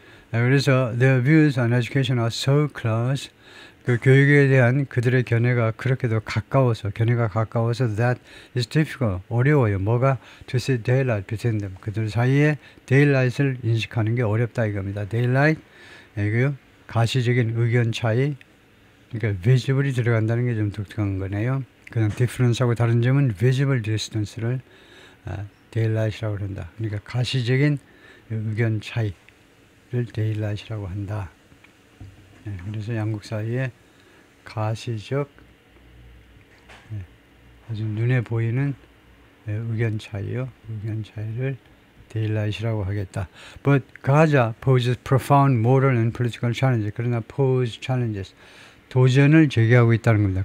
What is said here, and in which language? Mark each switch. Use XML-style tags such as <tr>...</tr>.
<ko>그래서</ko> <en>their views on education are so close.</en> <ko>그 교육에 대한 그들의 견해가 가까워서</ko> <en>that is difficult,</en> <ko>어려워요. 뭐가?</ko> <en>To see daylight between them.</en> <ko>그들 사이에 daylight을 인식하는 게 어렵다 이겁니다. daylight, 이거요. 가시적인 의견 차이, 그러니까 visible이 들어간다는 게 좀 독특한 거네요. 그냥 difference하고 다른 점은 visible distance를 daylight이라고 한다. 그러니까 가시적인 의견 차이를 daylight이라고 한다. 그래서 양국 사이에 가시적, 아주 눈에 보이는 의견 차이요. 의견 차이를 daylight이라고 하겠다.</ko> <en>But Gaza poses profound moral and political challenges.</en> <ko>그러나</ko> <en>pose challenges,</en> <ko>도전을 제기하고 있다는 겁니다.</ko>